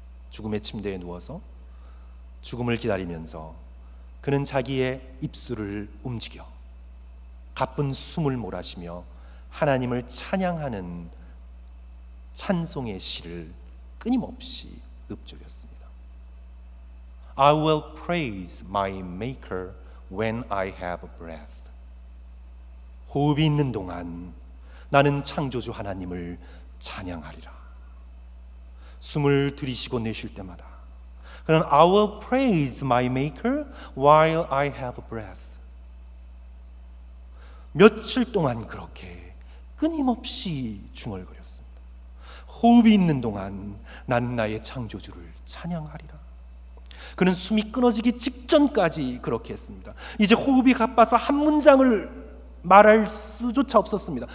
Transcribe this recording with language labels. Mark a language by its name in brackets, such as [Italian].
[Korean] 죽음의 침대에 누워서 죽음을 기다리면서 그는 자기의 입술을 움직여 가쁜 숨을 몰아쉬며 하나님을 찬양하는 찬송의 시를 끊임없이 읊조렸습니다. [English] I will praise my maker when I have breath. [Korean] 호흡이 있는 동안 나는 창조주 하나님을 찬양하리라. 숨을 들이쉬고 내쉴 때마다 그는 [English] I will praise my maker while I have breath. [Korean] 며칠 동안 그렇게 끊임없이 중얼거렸습니다. 호흡이 있는 동안 나는 나의 창조주를 찬양하리라. 그는 숨이 끊어지기 직전까지 그렇게 했습니다. 이제 호흡이 가빠서 한 문장을 말할 수조차 없었습니다.